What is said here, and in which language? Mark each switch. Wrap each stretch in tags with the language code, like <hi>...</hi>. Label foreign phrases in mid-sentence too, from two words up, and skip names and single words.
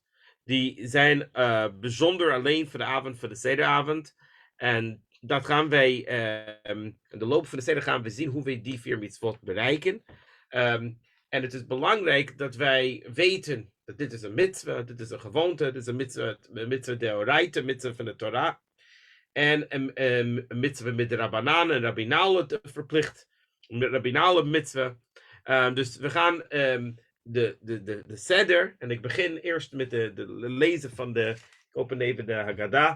<nl>Die zijn bijzonder alleen voor de avond van de Sederavond. En dat gaan wij, in de loop van de Seder gaan we zien hoe we die 4 mitzvot bereiken. En het is belangrijk dat wij weten dat dit is een mitzvah, dit is een gewoonte, dit is een</nl> <he>מצוה דאורייתא,</he> <nl>mitzvah van de Torah. En een mitzvah met de rabbananen, een rabbinale verplicht, een rabbinale mitzvah. Dus we gaan de seder, en ik begin eerst met de lezen van ik open even de Haggadah.</nl>